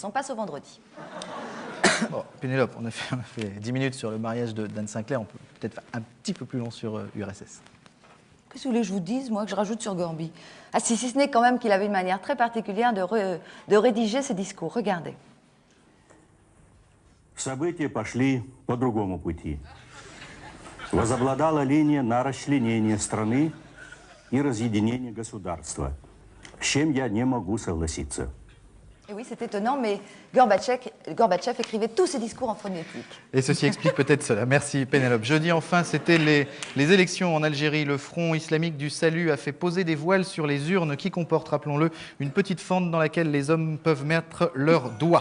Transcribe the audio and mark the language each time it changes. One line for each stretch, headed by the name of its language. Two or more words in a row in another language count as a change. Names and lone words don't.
French: On passe au vendredi. Bon, Pénélope, on a fait 10 minutes sur le mariage d'Anne Sinclair. On peut peut-être faire un petit peu plus long sur URSS. Qu'est-ce que vous voulez que je vous dise, moi, que je rajoute sur Gorby? Ah si ce n'est quand même qu'il avait une manière très particulière de rédiger ses discours. Regardez.
Russian: События пошли по другому пути. Возобладала линия на расчленение страны и разъединение государства, с чем я не могу согласиться.
French: Et oui, c'est étonnant, mais Gorbatchev écrivait tous ses discours en phonétique. Et ceci explique peut-être cela. Merci Pénélope. Jeudi, enfin, c'était les élections en Algérie. Le Front islamique du salut a fait poser des voiles sur les urnes qui comportent, rappelons-le, une petite fente dans laquelle les hommes peuvent mettre leurs doigts.